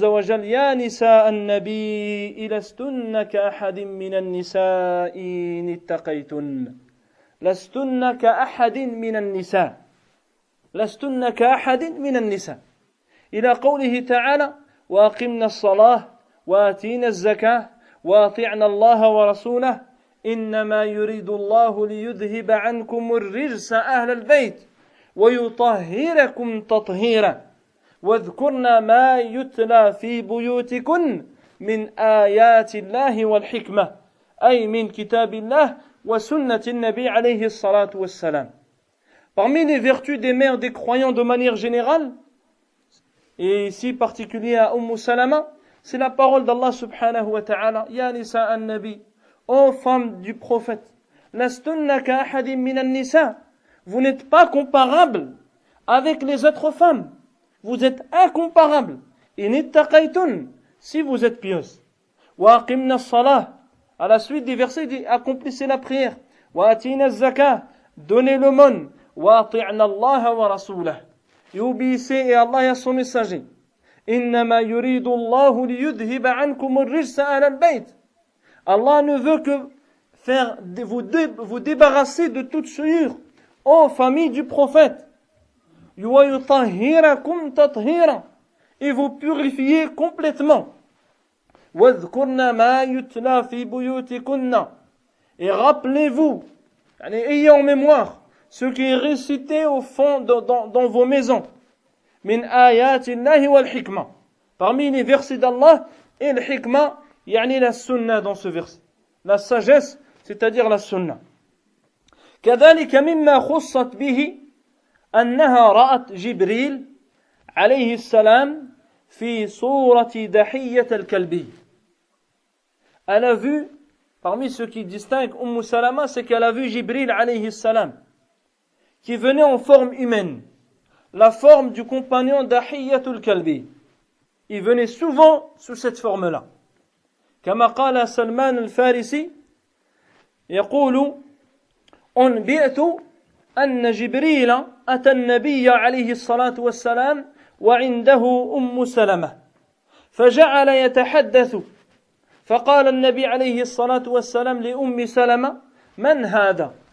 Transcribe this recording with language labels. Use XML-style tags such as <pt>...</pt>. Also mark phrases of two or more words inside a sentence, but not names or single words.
<ar>وجل يا نساء النبي لستن كأحد من النساء إن اتقيتن لستن كأحد من النساء لستن كأحد من النساء إلى قوله تعالى وأقمنا الصلاة وآتينا الزكاة وأطعنا الله ورسوله إنما يريد الله ليذهب عنكم الرجس أهل البيت ويطهركم تطهيرا واذكرن ما يتلى في بيوتكن من آيات الله والحكمة أي من كتاب الله وسنة النبي عليه الصلاة والسلام.</ar> <fr>Parmi les vertus des mères des croyants de manière générale, et ici particulier à Salama, c'est la parole d'Allah</fr> <ar>سبحانه وتعالى يا نساء النبي,</ar> <fr>ô femmes du prophète,</fr> <ar>لستن كأحد من النساء,</ar> <fr>vous n'êtes pas comparables avec les autres femmes, vous êtes incomparables,</fr> <ar>إن اتقيتن,</ar> <fr>si vous êtes pieuses.</fr> <ar>وأقمن الصلاة,</ar> <fr>à la suite des versets, dit accomplissez la prière,</fr> <ar>وآتين الزكاة,</ar> <fr>donnez l'aumône,</fr> <ar>وأطعن الله ورسوله,</ar> <fr>et obéissez à Allah et à son messager.</fr> <ar>إنما يريد الله ليذهب عنكم الرجس أهل البيت.</ar> <fr>Allah ne veut que vous débarrasser de toute souillure, ô famille du prophète.</fr> <ar>ويطهركم تطهيرا,</ar> <fr>et vous purifier complètement.</fr> <ar>واذكرن ما يتلى في بيوتكن,</ar> <fr>et rappelez-vous, ayez en mémoire ce qui est récité au fond dans vos maisons.</fr> <ar>من آيات الله والحكمة,</ar> <fr>parmi les versets d'Allah et le hikma, yani la sunna dans ce verset, la sagesse, c'est-à-dire la sunna.</fr> <ar>كذلك مما خصت به أنها رأت جبريل عليه السلام في صورة دحية الكلبي.</ar> <fr>Elle a vu, parmi ceux qui distinguent Salama, c'est qu'elle a vu Jibril</fr> <ar>عليه السلام,</ar> <fr>qui venait en forme humaine, la forme du compagnon Dahiyatul Kalbi. Il venait souvent sous cette forme-là.</fr> <ar>كما قال سلمان الفارسي يقول أنبئت أن جبريل أتى النبي عليه الصلاة والسلام وعنده سلمة فجعل يتحدث فقال النبي عليه الصلاة والسلام سلمة من هذا؟</ar>